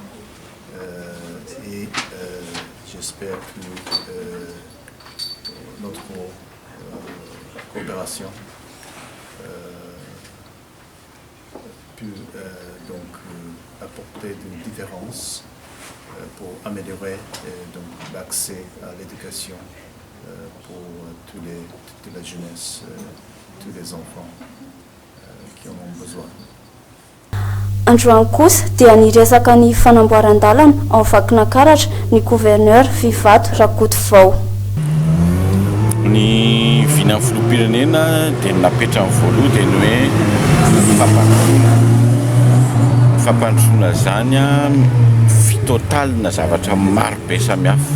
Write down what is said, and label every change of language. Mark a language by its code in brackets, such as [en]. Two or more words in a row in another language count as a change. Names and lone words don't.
[fr] et j'espère que notre coopération peut donc apporter des différences pour améliorer donc l'accès à l'éducation pour toute la jeunesse, tous les enfants qui en ont besoin. [mg] Androany kosa dia niresaka ny fanamboaran-dalana ao Vakinakaratra ny gouverneur Vivato Rakotovao. Ny vinan'ny filoham-pirenena dia napetra amin'ny voaloha dia ny hoe fampandrosoana zany fitotalina zavatra maro be samihafa.